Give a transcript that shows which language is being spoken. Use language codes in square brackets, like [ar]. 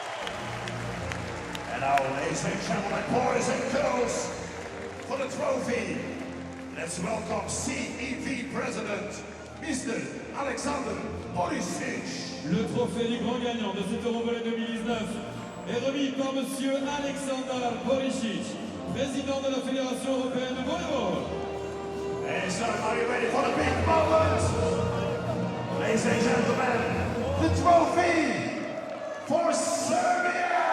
[en] Ladies and gentlemen, boys and girls, for the trophy, let's welcome CEV President, Mr. Alexander Borisic. [fr] Le trophée du grand gagnant de cet Eurovolley 2019 est remis par Monsieur Alexander Borisic, président de la Fédération européenne de volleyball. [en] And so, are you ready for the big moment? Ladies and gentlemen, the trophy for Serbia!